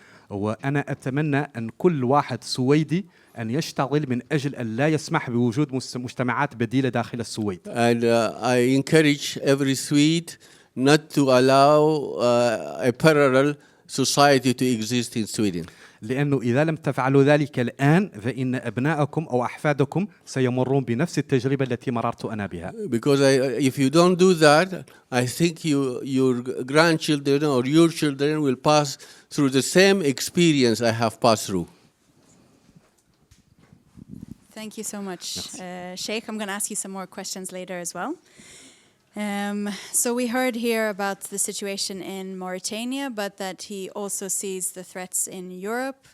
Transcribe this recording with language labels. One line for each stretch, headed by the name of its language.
Arabic: وأنا أتمنى أن كل واحد سويدي أن يشتغل من أجل أن لا يسمح بوجود مجتمعات بديلة داخل السويد.
English: And I encourage every Swede not to allow a parallel society to exist in Sweden.
Arabic: لأنه إذا لم تفعلوا ذلك الآن فإن أبنائكم أو أحفادكم سيمرون بنفس التجربة التي مررت أنا بها.
English: Because if you don't do that, I think your grandchildren or your children will pass through the same experience I have passed through. Thank you so much.
French: Merci.
English: Cheick, I'm going to ask you some more questions later as well. So we heard here about the situation in Mauritania, but that he also sees the threats in Europe.